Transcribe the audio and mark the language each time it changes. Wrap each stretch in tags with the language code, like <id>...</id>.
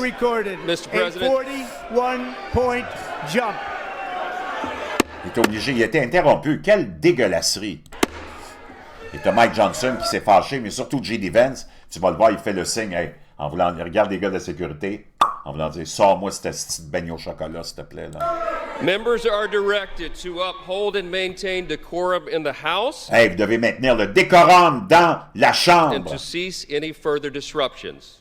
<en>Recorded a 41-point jump.</en> <fr>Il était obligé, il a été interrompu. Quelle dégueulasserie! Et t'as Mike Johnson qui s'est fâché, mais surtout J.D. Vance, tu vas le voir, il fait le signe, hey, en voulant, regarde les gars de la sécurité, En voulant dire, sors-moi cette petite beigne au chocolat, s'il te plaît. Là.</fr> <en>Members are directed to uphold and maintain decorum in the House</en> <fr>Hey, vous devez maintenir le décorum dans la</fr> <en>and</en> <fr>chambre</fr> <en>to cease any further disruptions.</en>